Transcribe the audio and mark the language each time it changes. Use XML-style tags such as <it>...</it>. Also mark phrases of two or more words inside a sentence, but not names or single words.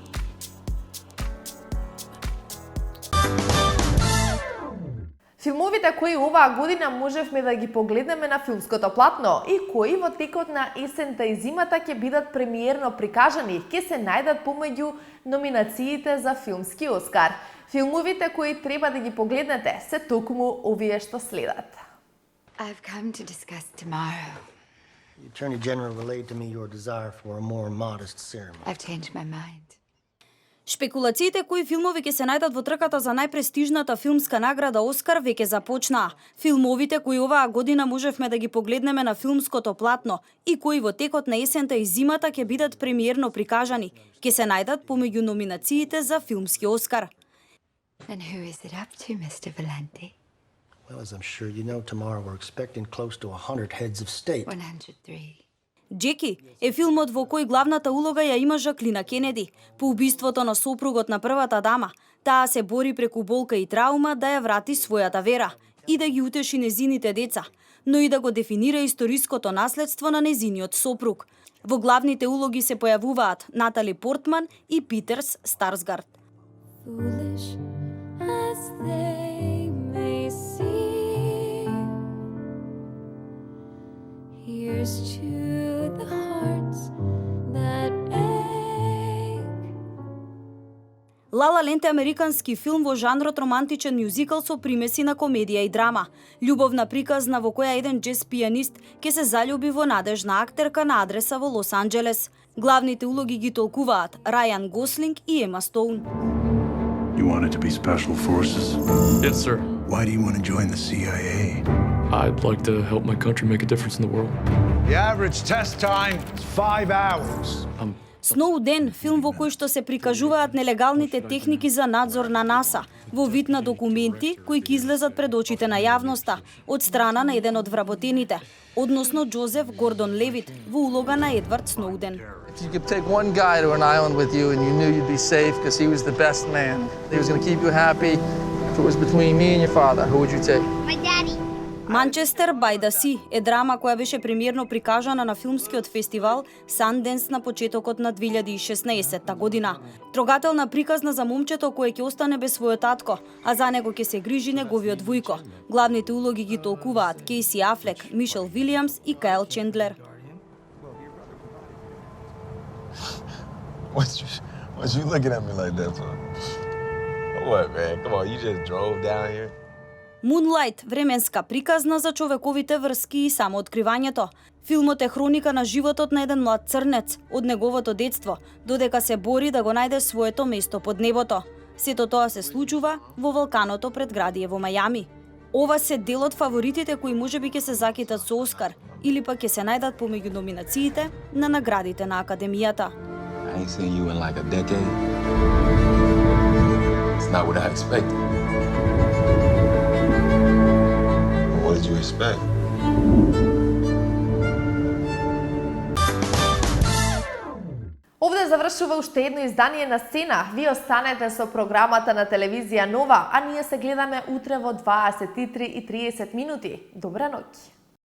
<mk>Филмовите кои оваа година можевме да ги погледнеме на филмското платно и кои во текот на есента и зимата ќе бидат премиерно прикажани, ќе се најдат помеѓу номинациите за филмски Оскар. Филмовите кои треба да ги погледнете се токму овие што следат.</mk> <en>I've come to discuss tomorrow. The Attorney General relayed to me your desire for a more modest ceremony. I've changed my mind.</en> <mk>Шпекулациите кои филмови ќе се најдат во трката за најпрестижната филмска награда Оскар веќе започнаа. Филмовите кои оваа година можевме да ги погледнеме на филмското платно и кои во текот на есента и зимата ќе бидат премиерно прикажани, ќе се најдат помеѓу номинациите за филмски Оскар.</mk> <en>And who is it up to, Mr. Valenti? Well, as I'm sure you know, tomorrow we're expecting close to 100 heads of state. 103.</en> <mk>Джеки е филмот во кој главната улога ја има Жаклина Кенеди. По убиството на сопругот на првата дама, таа се бори преку болка и траума да ја врати својата вера и да ги утеши незините деца, но и да го дефинира историското наследство на незиниот сопруг. Во главните улоги се појавуваат Натали Портман и Питерс Старсгард.</mk> <en>Foolish as they may seem, here's to the hearts that ache.</en> <mk>La La Land е американски филм во жанрот романтичен мюзикал со примеси на комедија и драма. Љубовна приказна во која еден джез пијанист ќе се заљуби во надежна актерка на адреса во Лос Анџелес. Главните улоги ги толкуваат Рајан Гослинг и Ема Стоун.</mk> <en>You wanted to be special forces? Yes, sir. Why do you want to join the CIA? I'd like to help my country make a difference in the world. The average test time is 5 hours.</en> <mk>Сноуден, филм во кој што се прикажуваат нелегалните техники за надзор на НАСА, во вид на документи кои ќе излезат пред очите на јавноста од страна на еден од вработените, односно Џозеф Гордон Левит во улога на Едвард Сноуден.</mk> <en>If you could take one guy to an island with you and you knew you'd be safe because he was the best man, he was going to keep you happy, if it was between me and your father, who would you take? My daddy.</en> <mk>Манчестер by the Sea е драма која беше премиерно прикажана на филмскиот фестивал Sundance на почетокот на 2016 година. Трогателна приказна за момчето кое ќе остане без својот татко, а за него ќе се грижи неговиот вујко. Главните улоги ги толкуваат Кейси Афлек, Мишел Вилиамс и Кайл Чендлер.</mk> <en>What you looking at me like that for? What, man? Come on, you just drove down here.</en> <mk>Moonlight, временска приказна за човековите врски и самооткривањето. Филмот е хроника на животот на еден млад црнец од неговото детство, додека се бори да го најде своето место под небото. Сето тоа се случува во вулканото предградие во Мајами. Ова се дел од фаворитите кои можеби ќе се закитат со Оскар или пак ќе се најдат помеѓу номинациите на наградите на Академијата.</mk> <en>I ain't seen you in like a decade. It's not what I expected. What did you expect?</en> <mk>Овде завршува уште едно издание на Сцена. Ви останете со програмата на телевизија Нова, а ние се гледаме утре во 23:30 минути. Добра ноќ.</mk>